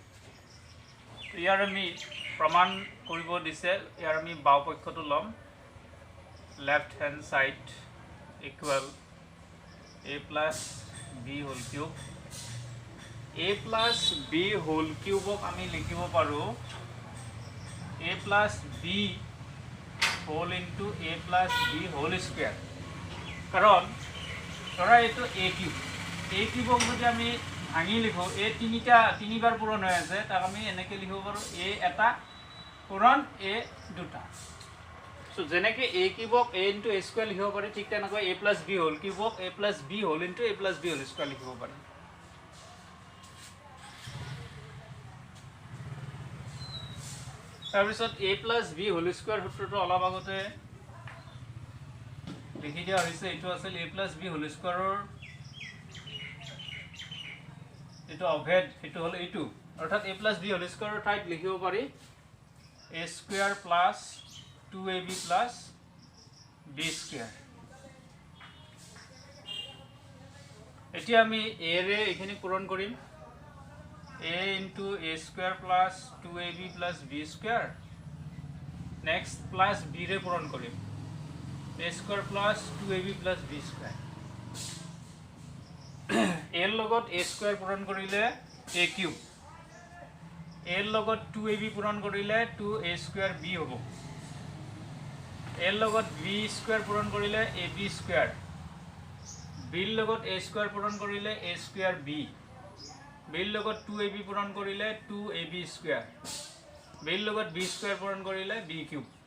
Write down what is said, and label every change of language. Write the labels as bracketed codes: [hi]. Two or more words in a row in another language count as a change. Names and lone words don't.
[as] ইয়াৰ আমি প্ৰমাণ কৰিব দিছে, ইয়াৰ আমি বাও পক্ষটো লম, [en] left hand side equal a plus b whole cube। a plus b whole cube [as] আমি লিখিব পাৰো [en] a plus b whole into a plus b whole square। [as] কাৰণ ধৰা এইটো a কিউবক যদি আমি ভাঙি লিখো a তিনিবাৰ পূৰণ হৈ আছে, তাক আমি এনেকৈ লিখিব পাৰোঁ a এটা পূৰণ a দুটা। সো যেনেকৈ a কিউবক [en] a into a square [as] লিখিব পাৰি, ঠিক তেনেকৈ [en] a plus b whole [as] কিউবক [en] a plus b whole into a plus b whole square [as] লিখিব পাৰি। তাৰপিছত [en] a plus b whole square [as] সূত্ৰটো অলপ আগতে লিখি দিয়া হৈছে। এইটো আছিল [en] a plus b whole square [as] এইটো অভেদ, এইটো হ'ল এইটো, অৰ্থাৎ [en] a plus b whole square [as] ঠাইত লিখিব পাৰি [en] a square plus 2ab plus b square। [as] এতিয়া আমি a ৰে এইখিনি পূৰণ কৰিম, [en] a into a square plus 2ab plus b square। next plus b [as] ৰে পূৰণ কৰিম [en] a square plus 2ab plus b square। [as] a লগত [en] a square [as] পূৰণ কৰিলে [en] a cube, [as] a লগত 2ab পূৰণ কৰিলে [en] 2a square b [as] হ'ব, a লগত [en] b square [as] পূৰণ কৰিলে ab square, b লগত [en] a square [as] পূৰণ কৰিলে [en] a square b, [as] বিৰ লগত 2ab পূৰণ কৰিলে [en] 2ab square [as] বিৰ লগত b স্কয়াৰ পূৰণ কৰিলে b কিউব